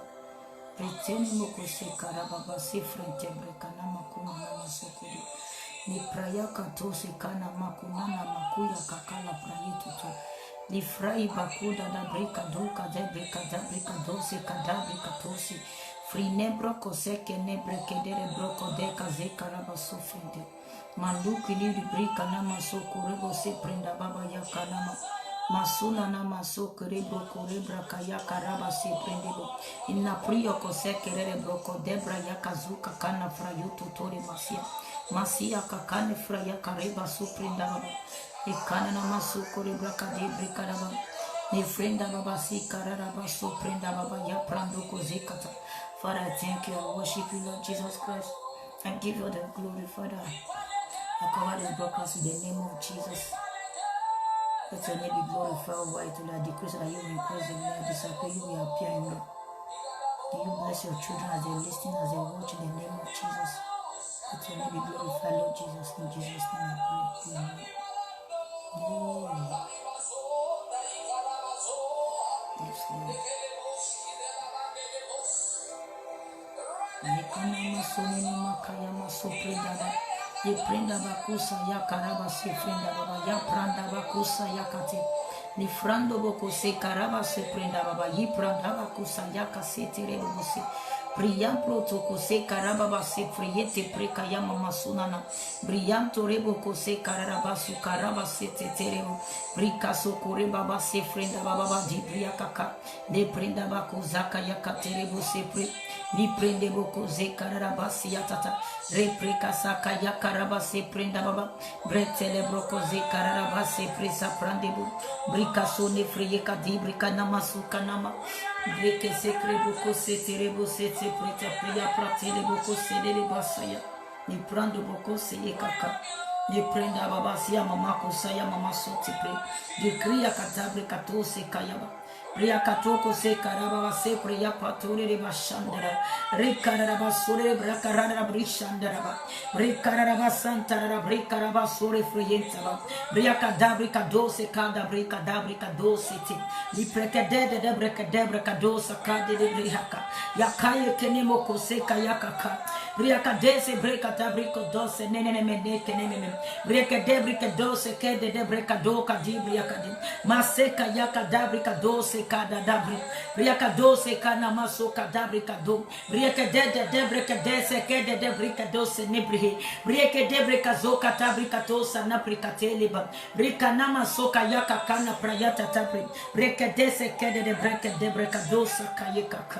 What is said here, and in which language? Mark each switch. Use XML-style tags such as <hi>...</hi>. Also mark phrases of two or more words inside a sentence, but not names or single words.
<en>Preteni moko se karaba ba se frente brekana makuna na masokuri. Ni praya kato se kana makuna na makuya kakala prayetu to. Ni frai bakuda da breka doka de breka da breka dose kada breka tosi. Free nebroko se ke nebreke dere broko de kaze karaba so frente. Manduki ni breka na masokuri bo se prenda baba ya kanama. Masuna na maso kerebro korebra kaya karaba se prendebo inna priyo ko se kerebro ko debra ya kazuka kana frayuto tore masia kakane fraya kareba su prendaba ikana na maso korebra kadebra karaba ne frenda baba si karaba su prendaba ya prando ko zekata. Father, I thank you. I worship you, Lord Jesus Christ. I give you the glory, Father. I cover this broadcast in the name of Jesus. Let your name be glorified, white till I decrease and you increase in me. I disappear, you will appear in me. May you bless your children as they listen, as they watch in the name of Jesus. Let your name be glorified, Lord Jesus. In Jesus' name I pray. Amen. Yes, Lord. Ye prenda bakusa ya karaba se prenda baba ya pranda bakusa ya kate ni frando boko se karaba se prenda baba yi pranda bakusa ya kasete rebo se Brian protoko se karaba se friyete preka ya mama sunana Brian torebo ko se karaba su karaba se teterebo brika so kore baba se prenda baba di bria kaka de prenda bako zaka ya katerebo se pre ni prende boko ze karaba se ya tata repreka saka ya karaba se prenda baba bretele broko ze karaba se presa prandebo brika so ne friye kadi brika namasu kanama breke se kreboko se terebo se te preta priya pratele boko se de basaya ni prando boko se ye kaka ni prenda baba se ya mama ko saya mama so te pre de kriya katabre kato se kayaba Ria katoko se karaba se priya patore de bashandara re karaba sore brakarara brishandara re karaba santara re karaba sore friyentaba ria kadabri kadose kadabri kadabri kadose ti li prekede de brekede kadosa kade de brihaka yakaye kenemo kose kayaka ria kadese brekadabri kadose nenene mene keneme brekede brekadose kede de brekado kadibri yakade maseka yakadabri kadose kada dabri riaka dose kana maso kadabri kado riaka de debre kadese kede debre kadose nebrihe riaka debre kazo katabri katosa napri kateliba rika nama soka yaka kana prayata tapri riaka dese kede debre kadosa kayeka.</en>